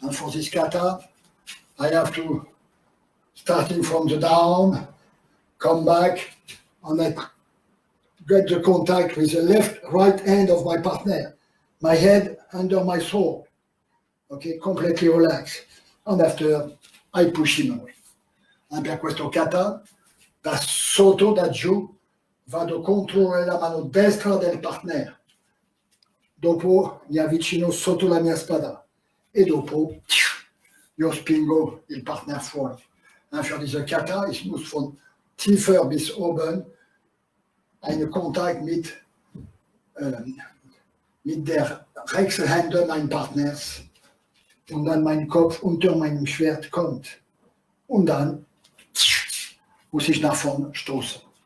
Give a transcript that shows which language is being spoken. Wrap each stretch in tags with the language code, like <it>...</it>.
<en>Un for this kata, I have to, starting from the down, come back, and I get the contact with the left, right hand of my partner. My head under my sword. Okay, completely relaxed. And after, I push him away.</en> <it>Per questo kata, da sotto, da giù, vado a controllare la mano destra del partner. Dopo mi avvicino sotto la mia spada e dopo io spingo il partner fuori.</it> <de>Für diese Kata, ich muss von tiefer bis oben einen Kontakt mit der rechten Hände meines Partners und dann mein Kopf unter meinem Schwert kommt. Und dann muss ich nach vorne stoßen.</de>